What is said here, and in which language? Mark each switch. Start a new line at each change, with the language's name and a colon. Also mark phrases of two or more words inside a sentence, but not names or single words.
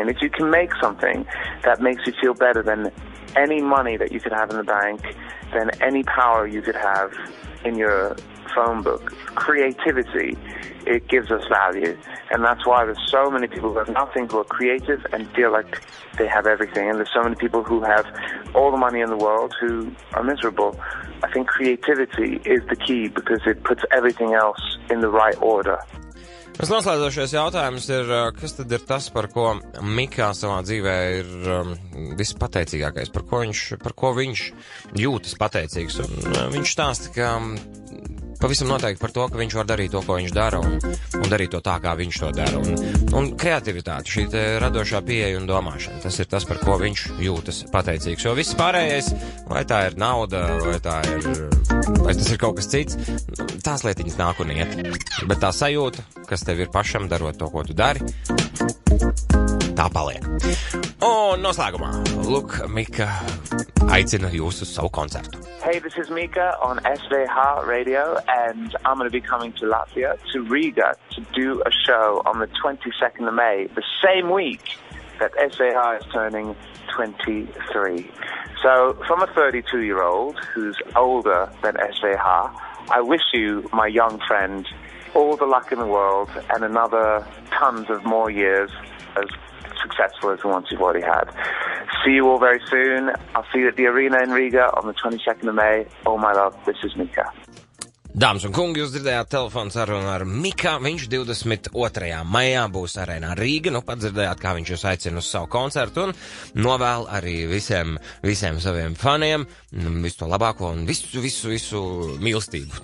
English: And if you can make something that makes you feel better than any money that you could have in the bank, than any power you could have in your phone book, creativity, it gives us value. And that's why there's so many people who have nothing who are creative and feel like they have everything. And there's so many people who have all the money in the world who are miserable. I think creativity is the key because it puts everything else in the right order.
Latvian: Mums noslēdzošais jautājums ir, kas tad ir tas, par ko Mika savā dzīvē ir vispateicīgākais, par ko viņš jūtas pateicīgs. Un viņš stāsta, ka pavisam noteikti par to, ka viņš var darīt to, ko viņš dara, un darīt to tā, kā viņš to dara. Un kreativitāte, šī te radošā pieeja un domāšana, tas ir tas, par ko viņš jūtas pateicīgs. Jo viss pārējais, vai tā ir nauda, vai tas ir kaut kas cits, tās lietiņas nāk un iet. Bet tā sajūta, kas tev ir pašam darot to, ko tu dari, tā paliek. Un noslēgumā, lūk, Mika aicina jūs uz savu koncertu.
English: Hey, this is Mika on SVH Radio, and I'm going to be coming to Latvia, to Riga, to do a show on the 22nd of May, the same week that SVH is turning 23. So, from a 32-year-old who's older than SVH, I wish you, my young friend, all the luck in the world and another tons of more years as successful as the ones you've already had. See you all very soon. I'll see you at the arena in Riga on the 22nd of May. All my love, this is Mika.
Latvian: Dāmas un kungi, jūs dzirdējāt telefonu sarunu ar Mika. Viņš 22. maijā būs arēnā Rīga. Nu, pat dzirdējāt, kā viņš jūs aicina uz savu koncertu un novēl arī visiem saviem faniem visu to labāko un visu mīlestību.